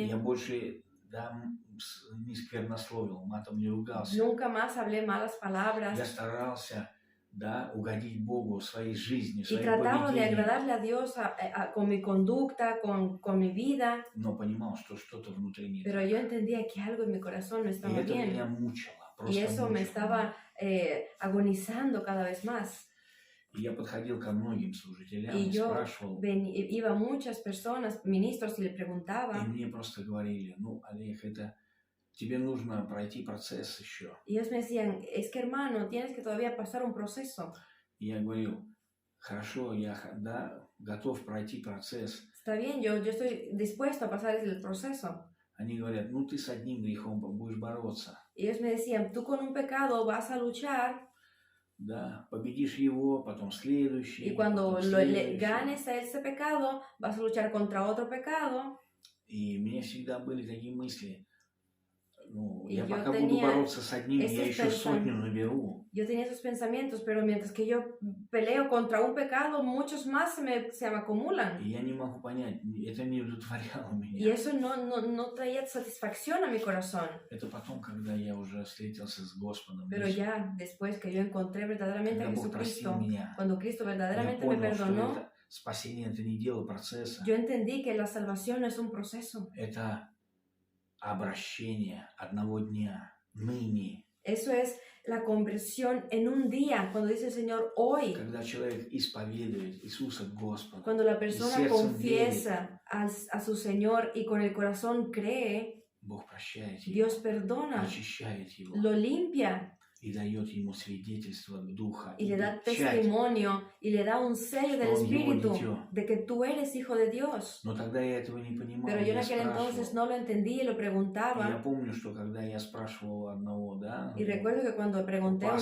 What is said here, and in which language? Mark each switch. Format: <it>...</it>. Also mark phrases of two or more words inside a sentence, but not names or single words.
<ru>Я больше не сквернословил, матом не ругался.</ru> <es>Nunca más hablé malas palabras.</es> <ru>Я старался угодить Богу своей жизнью,</ru> <es>Y</es> <ru>своим</ru> <es>trataba de</es> <ru>поведением.</ru> <es>agradarle a Dios con mi conducta, con mi vida.</es> <ru>Но понимал, что что-то внутри не</ru> <es>Pero</es> <ru>так.</ru> <es>yo entendía que algo en mi corazón no</es> <ru>И</ru> <es>estaba</es> <ru>это</ru> <es>bien.</es> <ru>меня мучило.</ru> <es>Y</es> <ru>Просто</ru> <es>eso me</es> <ru>мучило.</ru> <es>estaba agonizando cada vez más.</es> <ru>И я подходил ко многим служителям</ru> <es>Y</es> <ru>и</ru> <es>yo</es> <ru>спрашивал,</ru> <es>iba a muchas personas, ministros, y le</es> <ru>и</ru> <es>preguntaba.</es> <ru>мне просто говорили: Олег, тебе нужно пройти процесс еще.</ru> <es>Y ellos me decían, es que hermano, tienes que todavía pasar un proceso.</es> <ru>И я говорил: хорошо, я готов пройти процесс.</ru> <es>Está bien, yo estoy dispuesto a pasar el proceso.</es> <ru>Они говорят: ты с одним грехом будешь бороться.</ru> <es>Y ellos me decían, tú con un pecado vas a luchar.</es> <ru>да, победишь его, потом следующий,</ru> <es>Y cuando</es> <ru>потом</ru> <es>le</es> <ru>следующий.</ru> <es>ganes a ese pecado, vas a luchar contra otro pecado.</es> <ru>И у меня всегда были такие мысли. Ну,</ru> <es>Y</es> <ru>я</ru> <es>yo</es> <ru>пока буду</ru> <es>tenía</es> <ru>бороться с одним, я</ru> <es>esos</es> <ru>еще сотню</ru> <es>pensamientos.</es> <ru>наберу.</ru> <es>Yo tenía esos pensamientos, pero mientras que yo peleo contra un pecado, muchos más se me acumulan.</es> <ru>И я не могу понять, это не удовлетворяло</ru> <es>Y</es> <ru>меня.</ru> <es>eso no traía satisfacción a mi corazón.</es> <ru>Это потом, когда я уже встретился с Господом,</ru> <es>Pero ya después que yo encontré verdaderamente a</es> <ru>когда Бог простил</ru> <es>Jesucristo,</es> <ru>меня,</ru> <es>cuando Cristo</es> <ru>я</ru> <es>verdaderamente me</es> <ru>понял, что</ru> <es>perdonó,</es> <ru>это спасение, это не дело процесса,</ru> <es>yo entendí que la salvación es un proceso.</es> <ru>это обращение одного дня, ныне.</ru> <es>Eso es la conversión en un día, cuando dice el Señor hoy.</es> <ru>Когда человек исповедует Иисуса Господа,</ru> <es>Cuando la persona</es> <ru>сердцем</ru> <es>confiesa a su Señor y con el corazón cree,</es> <ru>Бог прощает его,</ru> <es>Dios perdona,</es> <ru>очищает его</ru> <es>lo limpia</es> <ru>и дает ему свидетельство Духа</ru> <es>y</es> <ru>и</ru> <es>le da</es> <ru>печать.</ru> <es>testimonio y le da un sello del</es> <ru>Что он его</ru> <es>Espíritu</es> <ru>дитё.</ru> <es>de que tú eres hijo de Dios.</es> <ru>Но тогда я этого не понимал,</ru> <es>Pero yo en</es> <ru>я</ru> <es>aquel entonces</es> <ru>спрашивал.</ru> <es>no lo entendí y lo</es> <ru>И я</ru> <es>preguntaba.</es> <ru>помню, что когда я спрашивал одного, да,</ru> <es>Y recuerdo que cuando pregunté una</es>